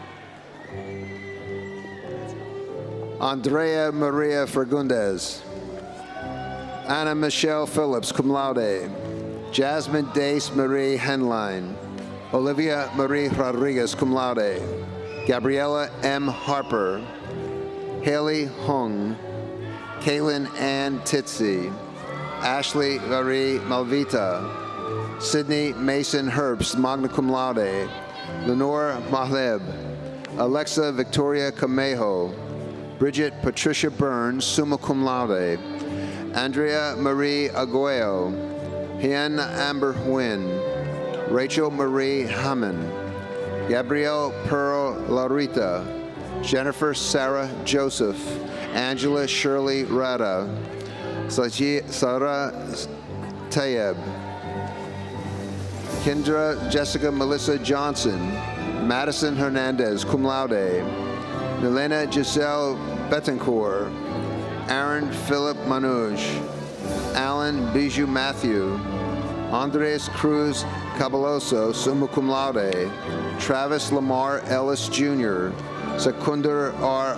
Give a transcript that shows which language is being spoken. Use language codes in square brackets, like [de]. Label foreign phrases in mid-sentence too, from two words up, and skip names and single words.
[en] Andrea Maria Fagundes, Anna Michelle Phillips, [la] cum laude, [en] Jasmine Dace Marie Henline, Olivia Marie Rodriguez, [la] cum laude, [en] Gabriella M. Harper, Haley Hung, Kaylin Ann Titsi, Ashley Marie Malvita, Sydney Mason Herbst, [la] magna cum laude, [en] Lenore Mahleb, Alexa Victoria Camejo, Bridget Patricia Burns, [la] summa cum laude, [en] Andrea Marie Aguayo, Hien Amber Nguyen, Rachel Marie Hammond, Gabrielle Pearl Laurita, Jennifer Sarah Joseph, Angela Shirley Rada, Sarah Tayeb, Kendra Jessica Melissa Johnson, Madison Hernandez, [la] cum laude, [en] Milena Giselle Betancourt, Aaron Philip Manouche, Alan Bijou Matthew, Andres Cruz Cabaloso, [la] summa cum laude, [en] Travis Lamar Ellis Jr., Secundar R.